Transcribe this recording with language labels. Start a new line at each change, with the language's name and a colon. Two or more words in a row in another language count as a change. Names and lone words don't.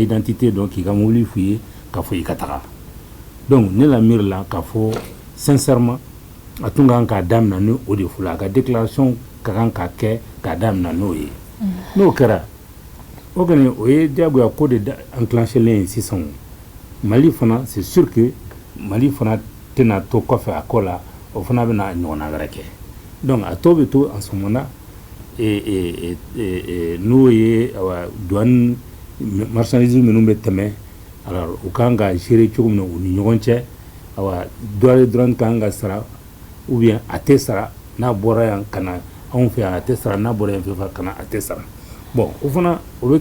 Bambara: identité dɔn k'i ka mobile f'u ye k'a fɔ i ka taga donc ne la miiri la k'a fɔ sincèrement a tun kan k'a daminɛ ni o de fɔlɔ a ka déclaration ka kan ka kɛ k'a daminɛ n'o ye n'o kɛra o kɔni o ye diyagoya ko de enclenchelen ye sisan Mali fana
French: c'est sûr que
Bambara: Mali fana tɛna to kɔfɛ a ko la o fana bɛna ɲɔgɔnna wɛrɛ kɛ donc a tɔ bɛ to
French: en ce moment
Bambara: n'o ye
French: douane marchandise
Bambara: minnu bɛ tɛmɛ alors u kan ka gérer cogo min na u ni ɲɔgɔn cɛ douane kan ka sara
French: ou bien
Bambara: a tɛ sara n'a bɔra yan ka na anw fɛ yan a tɛ sara n'a bɔra yan fɛ ka na a tɛ sara bon o fana o bɛ